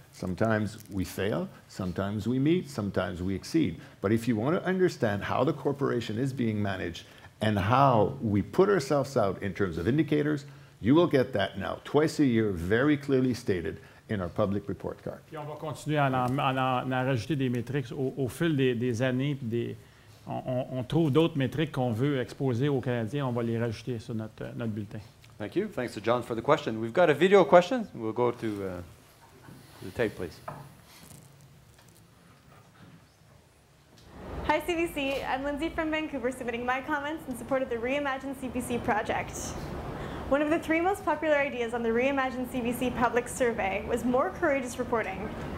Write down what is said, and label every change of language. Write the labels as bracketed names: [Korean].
[English] Sometimes we fail, sometimes we meet, sometimes we exceed. But if you want to understand how the corporation is being managed and how we put ourselves out in terms of indicators, you will get that now twice a year, very clearly stated in our public report card. [French] Puis on va continuer à en rajouter des métriques au fil des années. On trouve d'autres métriques qu'on veut exposer aux Canadiens, on va les rajouter sur notre bulletin. [English] Thank you. Thanks to John for the question. We've got a video question. We'll go to the tape, please. Hi, CBC. I'm Lindsay from Vancouver, submitting my comments in support of the Reimagine CBC project. One of the 3 most popular ideas on the Reimagine CBC public survey was more courageous reporting.